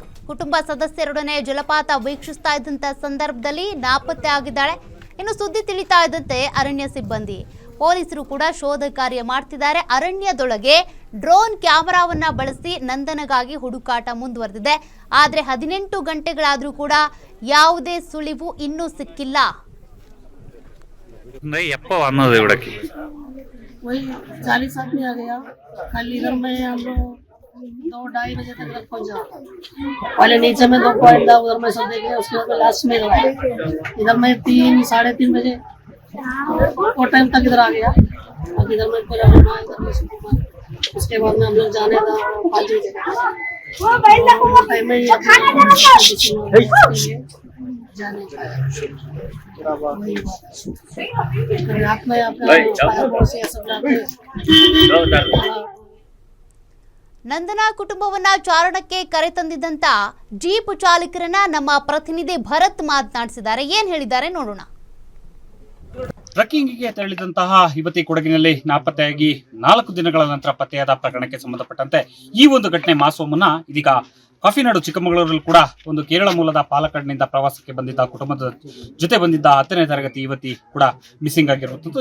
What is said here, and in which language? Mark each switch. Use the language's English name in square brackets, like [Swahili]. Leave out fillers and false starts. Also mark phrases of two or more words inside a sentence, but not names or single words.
[Kannada] ಕುಟುಂಬ ಸದಸ್ಯರೊಡನೆ ಜಲಪಾತ ವೀಕ್ಷಿಸ್ತಾ ಇದ್ದಂತ ಸಂದರ್ಭದಲ್ಲಿ ನಾಪತ್ತೆ ಆಗಿದ್ದಾಳೆ. ಇನ್ನು ಸುದ್ದಿ ತಿಳಿತಾ ಇದ್ದಂತೆ ಅರಣ್ಯ ಸಿಬ್ಬಂದಿ, ಪೊಲೀಸರು ಕೂಡ ಶೋಧ ಕಾರ್ಯ ಮಾಡ್ತಿದ್ದಾರೆ. ಅರಣ್ಯದೊಳಗೆ ಡ್ರೋನ್ ಕ್ಯಾಮೆರಾವನ್ನ ಬಳಸಿ ನಂದನಗಾಗಿ ಹುಡುಕಾಟ ಮುಂದುವರೆದಿದೆ. ಆದ್ರೆ 18 ಗಂಟೆಗಳಾದ್ರೂ ಕೂಡ ಯಾವುದೇ ಸುಳಿವು ಇನ್ನೂ ಸಿಕ್ಕಿಲ್ಲ. [Hindi] वही 40 आदमी आ गया। कल इधर में हम लोग 2-2:30 बजे तक पहुंचा। पहले नीचे में 2 पॉइंट था, उधर में सब देखे, उसके बाद लास्ट में इधर में 3-3:30 बजे वो टाइम तक इधर आ गया। इधर में उसके बाद में हम लोग जाने था 5 बजे टाइम में जाने का रात में [Kannada] ನಂದನಾ ಕುಟುಂಬವನ್ನ ಚಾರಣಕ್ಕೆ ಕರೆತಂದಿದ್ದಂತ ಜೀಪ್ ಚಾಲಕರನ್ನ ನಮ್ಮ ಪ್ರತಿನಿಧಿ ಭರತ್ ಮಾತನಾಡಿಸಿದ್ದಾರೆ. ಏನ್ ಹೇಳಿದ್ದಾರೆ ನೋಡೋಣ. ಟ್ರಕ್ಕಿಂಗ್ಗೆ ತೆರಳಿದಂತಹ ಯುವತಿ ಕೊಡಗಿನಲ್ಲಿ ನಾಪತ್ತೆಯಾಗಿ 4 ದಿನಗಳ ನಂತರ ಪತ್ತೆಯಾದ ಪ್ರಕರಣಕ್ಕೆ ಸಂಬಂಧಪಟ್ಟಂತೆ ಈ ಒಂದು ಘಟನೆ ಮಾಸುವ ಮುನ್ನ ಇದೀಗ ಕಾಫಿನಾಡು ಚಿಕ್ಕಮಗಳೂರಲ್ಲಿ ಕೂಡ ಒಂದು ಕೇರಳ ಮೂಲದ ಪಾಲಕ್ಕಾಡ್ನಿಂದ ಪ್ರವಾಸಕ್ಕೆ ಬಂದಿದ್ದ ಕುಟುಂಬದ ಜೊತೆ ಬಂದಿದ್ದ 10ನೇ ತರಗತಿ ಯುವತಿ ಕೂಡ ಮಿಸ್ಸಿಂಗ್ ಆಗಿರುವಂಥದ್ದು.